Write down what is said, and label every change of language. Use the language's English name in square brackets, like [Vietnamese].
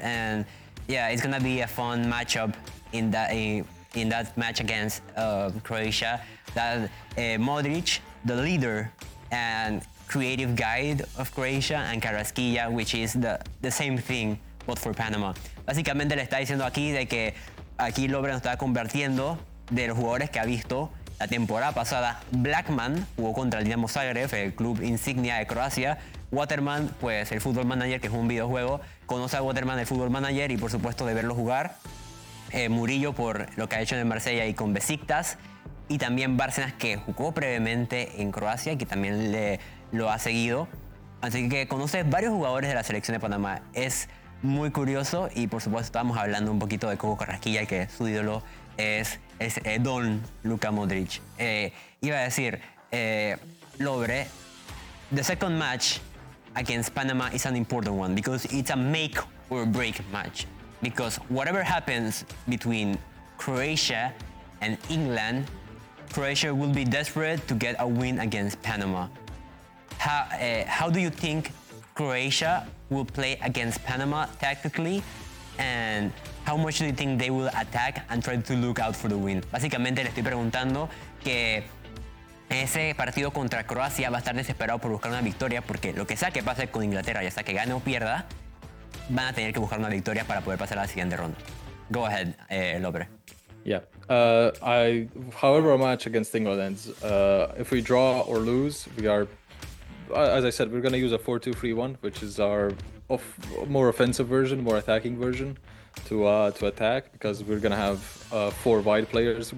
[English] And yeah, it's going to be a fun matchup in that match against Croatia. That Modric, the leader and creative guide of Croatia, and Karaskilja, which is the same thing, but for Panama. [Spanish] Básicamente le está diciendo aquí de que aquí Lobre nos está convirtiendo de los jugadores que ha visto la temporada pasada. Blackman jugó contra el Dinamo Zagreb, el club insignia de Croacia. Waterman, pues el Football Manager, que es un videojuego, conoce a Waterman, el Football Manager, y por supuesto de verlo jugar. Murillo, por lo que ha hecho en Marsella y con Besiktas. Y también Bárcenas, que jugó brevemente en Croacia y que también lo ha seguido. Así que conoce varios jugadores de la selección de Panamá. Es muy curioso y por supuesto estábamos hablando un poquito de Coco Carrasquilla, que su ídolo es Don Luka Modric. Iba a decir, [English] Lobre, the second match against Panama is an important one because it's a make or break match. Because whatever happens between Croatia and England, Croatia will be desperate to get a win against Panama. How do you think Croatia will play against Panama tactically? And how much do you think they will attack and try to look out for the win? [Spanish] Básicamente le estoy preguntando que ese partido contra Croacia va a estar desesperado por buscar una victoria, porque lo que sea que pase con Inglaterra, ya sea que gane o pierda, van a tener que buscar una victoria para poder pasar a la siguiente ronda. [English] Go ahead, Lobre. Yeah. However a match against England ends, if we draw or lose, we are, as I said, we're going to use a 4-2-3-1, which is our more offensive version, more attacking version, to attack, because we're going to have four wide players.